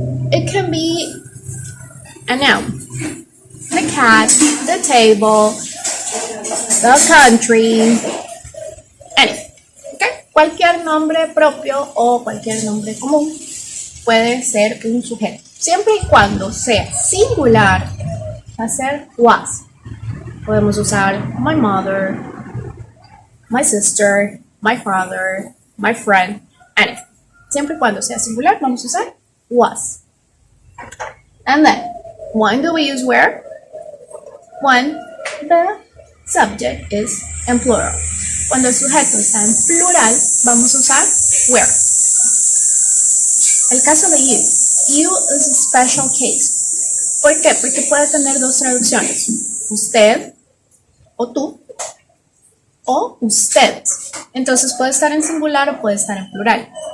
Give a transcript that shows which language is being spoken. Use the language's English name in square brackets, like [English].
[English] It can be a noun. The cat, the table, the country, anything. Okay? [Spanish] Cualquier nombre propio o cualquier nombre común puede ser un sujeto. Siempre y cuando sea singular, va a ser was. Podemos usar [English] my mother, my sister, my father, my friend, anything. [Spanish] Siempre y cuando sea singular, vamos a usar was. [English] And then, when do we use where? When the subject is in plural. [Spanish] Cuando el sujeto está en plural, vamos a usar where. El caso de you. [English] You is a special case. [Spanish] ¿Por qué? Porque puede tener dos traducciones. Usted o tú o ustedes. Entonces puede estar en singular o puede estar en plural.